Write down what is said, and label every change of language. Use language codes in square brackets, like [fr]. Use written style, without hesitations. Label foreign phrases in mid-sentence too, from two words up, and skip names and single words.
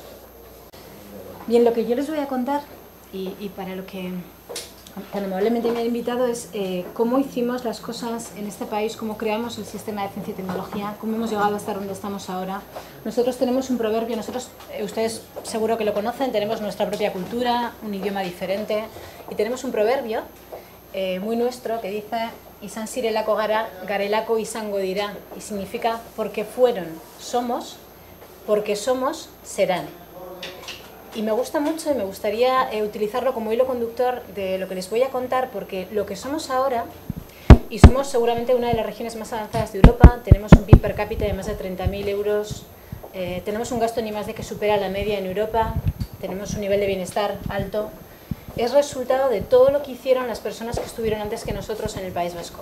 [es] Bien, lo que yo les voy a contar y para lo que tan amablemente me han invitado es cómo hicimos las cosas en este país, cómo creamos el sistema de ciencia y tecnología, cómo hemos llegado a estar donde estamos ahora. Nosotros tenemos un proverbio, ustedes seguro que lo conocen, tenemos nuestra propia cultura, un idioma diferente y tenemos un proverbio muy nuestro que dice [eu] izan zirelako gara, garelako izango dira, [es] y significa porque fueron, somos, porque somos, serán. Y me gusta mucho y me gustaría utilizarlo como hilo conductor de lo que les voy a contar, porque lo que somos ahora, y somos seguramente una de las regiones más avanzadas de Europa, tenemos un PIB per cápita de más de 30.000 euros, tenemos un gasto en I+D que supera la media en Europa, tenemos un nivel de bienestar alto, es resultado de todo lo que hicieron las personas que estuvieron antes que nosotros en el País Vasco.